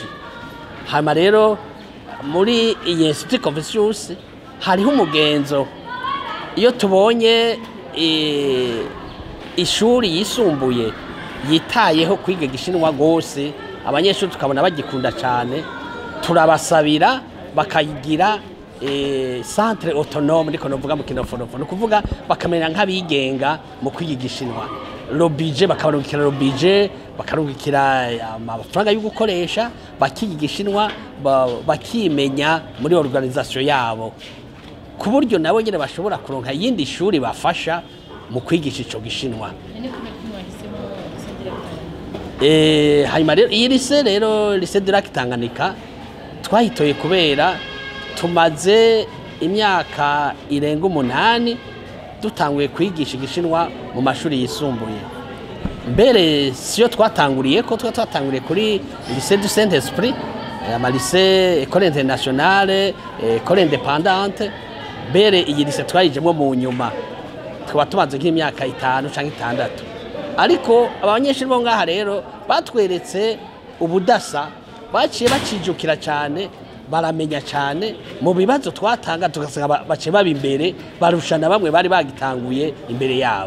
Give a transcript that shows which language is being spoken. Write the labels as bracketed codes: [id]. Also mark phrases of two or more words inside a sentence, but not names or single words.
[rn] Hama rero muri iyi Institut Confucius hariho umugenzo, iyo tubonye ishuri yisumbuye yitayeho kwiga igishinwa gose, abanyeshuri tukabona bagikunda cyane, turabasabira bakayigira [fr] centre autonome, [rn] niko novuga mu kinofonofo, no kuvuga bakamenya nk'abigenga mu kwiga igishinwa. [fr] Le budget bakarungikira le budget, [rn] bakarungikira amafaranga yo gukoresha, bakiga igishinwa bakimenya muri organisation yabo, ku buryo nabo nyine bashobora kuronka yindi shuri bafasha mu kwigisha ico gishinwa. Hanyuma rero iyi lycée rero lycée du lac Tanganyika twahitoye kubera tumaze imyaka irenga 8 dutanguye kwigisha igishinwa mu mashuri yisumbuye. Mbere siyo twatanguriye ko twatanguriye kuri lycée du Saint-Esprit, ama lycée [fr] école internationale, école indépendante. [rn] Mbere iyi lycée twayijemo mu nyuma, twaba tumaze nk'imyaka 5 canke 6. Ariko abanyeshuri bo ngaha rero batweretse ubudasa, baciye bacijukira cyane, baramenya cyane mu bibazo twatanga, tugasanga bace baba imbere barushana bamwe bari bagitanguye imbere yabo.